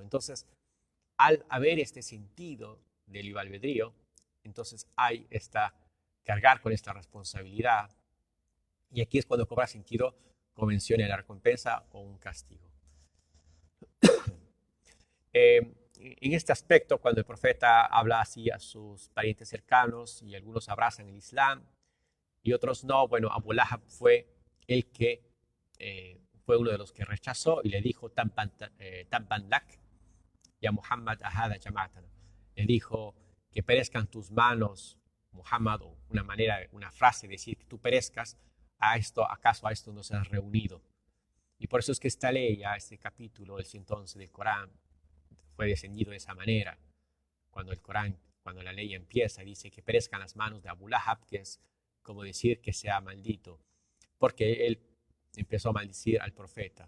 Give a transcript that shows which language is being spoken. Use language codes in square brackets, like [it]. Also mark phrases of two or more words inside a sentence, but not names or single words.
[es] Entonces, al haber este sentido del libre albedrío, entonces hay cargar con esta responsabilidad, y aquí es cuando cobra sentido, como menciona, la recompensa o un castigo. en este aspecto, cuando el profeta habla así a sus parientes cercanos y algunos abrazan el Islam y otros no, bueno, Abu Lahab fue el que fue uno de los que rechazó y le dijo [ar] تبا لك يا محمد ألهذا جمعتنا. [es] Le dijo que perezcan tus manos, Muhammad, o una frase de decir que tú perezcas, ¿acaso a esto nos has reunido? Y por eso es que esta ley, este capítulo, el 111 del Corán, fue descendido de esa manera. Cuando el Corán, cuando la ley empieza, dice que perezcan las manos de Abu Lahab, que es como decir que sea maldito, porque él empezó a maldecir al profeta.